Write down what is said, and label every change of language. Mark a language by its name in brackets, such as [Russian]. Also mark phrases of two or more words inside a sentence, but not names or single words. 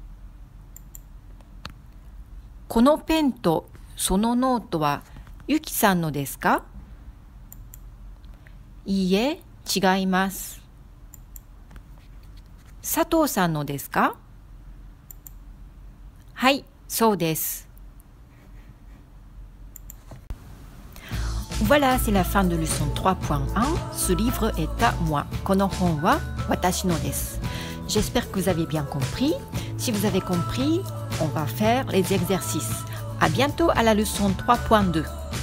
[Japanese] このペンとそのノートはゆきさんのですか？いいえ、違います。佐藤さんのですか？はい、そうです。 [French] Voilà, c'est la fin de leçon 3.1. Ce livre est à moi. [Japanese] この本は私のです. [French] J'espère que vous avez bien compris. Si vous avez compris, on va faire les exercices. À bientôt à la leçon 3.2.